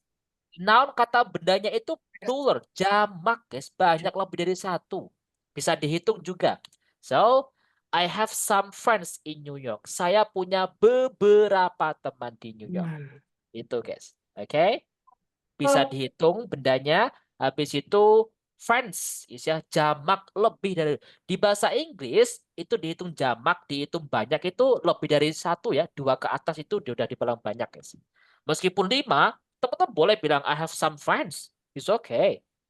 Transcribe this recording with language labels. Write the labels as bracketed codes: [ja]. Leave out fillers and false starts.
[id] friends, noun kata bendanya itu plural, jamak guys, banyak lebih dari satu. Bisa dihitung juga. [en] So, I have some friends in New York. [id] Saya punya beberapa teman di New York. Itu guys. Oke? Bisa dihitung bendanya. Habis itu friends, ya jamak lebih dari, di bahasa Inggris itu dihitung jamak, dihitung banyak itu lebih dari satu ya, 2 ke atas itu udah dibilang banyak guys. Meskipun 5, teman-teman boleh bilang [en] I have some friends, it's okay.